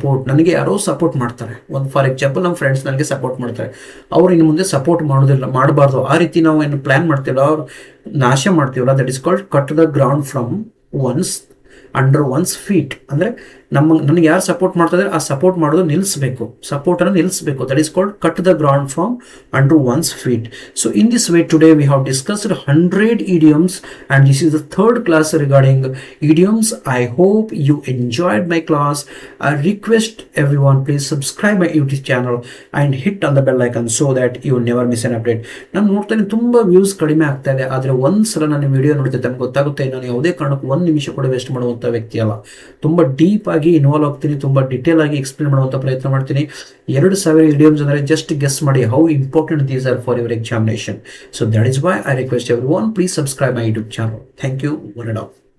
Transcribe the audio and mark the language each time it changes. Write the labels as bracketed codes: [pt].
[kn] ನನಗೆ ಯಾರೋ ಸಪೋರ್ಟ್ ಮಾಡ್ತಾರೆ, ಒಂದು ಫಾರ್ ಎಕ್ಸಾಂಪಲ್ ನಮ್ಮ ಫ್ರೆಂಡ್ಸ್ ನನಗೆ ಸಪೋರ್ಟ್ ಮಾಡ್ತಾರೆ, ಅವ್ರು ಇನ್ನು ಮುಂದೆ ಸಪೋರ್ಟ್ ಮಾಡಬಾರ್ದು ಆ ರೀತಿ ನಾವು ಏನು ಪ್ಲಾನ್ ಮಾಡ್ತೀವಲ್ಲ, ಅವ್ರು ನಾಶ ಮಾಡ್ತೀವಲ್ಲ, [en] That is called cut the ground from under one's feet. [kn] ಅಂದರೆ ನನಗೆ ಯಾರು ಸಪೋರ್ಟ್ ಮಾಡ್ತಾ ಇದ್ದಾರೆ ಆ ಸಪೋರ್ಟ್ ಮಾಡೋದು ನಿಲ್ಲಿಸಬೇಕು, ಸಪೋರ್ಟನ್ನು ನಿಲ್ಲಿಸಬೇಕು. [en] That is called cut the ground from under one's feet. So in this way today we have discussed 100 idioms and this is the third class regarding idioms. I hope you enjoyed my class. I request everyone please subscribe my YouTube channel and hit on the bell icon so that you never miss an update. [kn] ನಾನು ನೋಡ್ತಾನೆ ತುಂಬ views ಕಡಿಮೆ ಆಗ್ತಾ ಇದೆ, ಆದರೆ ಒಂದ್ಸಲ ನಾನು video ನೋಡ್ತಿದ್ದೆ ನನಗೆ ಗೊತ್ತಾಗುತ್ತೆ ನಾನು ಯಾವುದೇ ಕಾರಣಕ್ಕೂ 1 ನಿಮಿಷ ಕೂಡ ವೇಸ್ಟ್ ಮಾಡುವಂಥ ವ್ಯಕ್ತಿ ಅಲ್ಲ. ತುಂಬ ಡೀಪ್ ಆಗಿ ಇನ್ವಾಲ್ವ್ ಆಗ್ತೀನಿ, ತುಂಬ ಡಿಟೇಲ್ ಆಗಿ ಎಕ್ಸ್ಪ್ಲೇನ್ ಮಾಡುವಂಥ ಪ್ರಯತ್ನ ಮಾಡ್ತೀನಿ. [en] 2000 idioms ಅಂದರೆ just guess ಮಾಡಿ how important these are for your examination. So that is why I request everyone please subscribe my YouTube channel. Thank you. One and all.